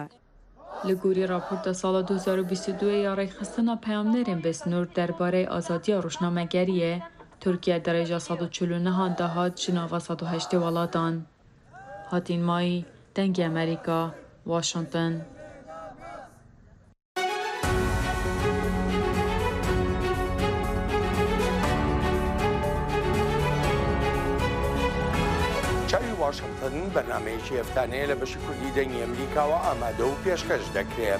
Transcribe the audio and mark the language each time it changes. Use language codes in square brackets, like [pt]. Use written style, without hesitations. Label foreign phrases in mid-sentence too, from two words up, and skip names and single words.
[ku] Li gorî raporta sala 2022 ya rêxistina peyamnerên besnûr derbarê azadiya rojnamegeriyê, Türkiye derece 149 da hat ji nava 108 welatan. Hatin mayî, dengê Amerîka, Washington. [ckb] چاوی واشنگتن بەرنامەیەکی هەفتانەیە لە بەشی کوردی دەنگی ئەمریکاوە ئامادە و پێشکەش دەکرێت.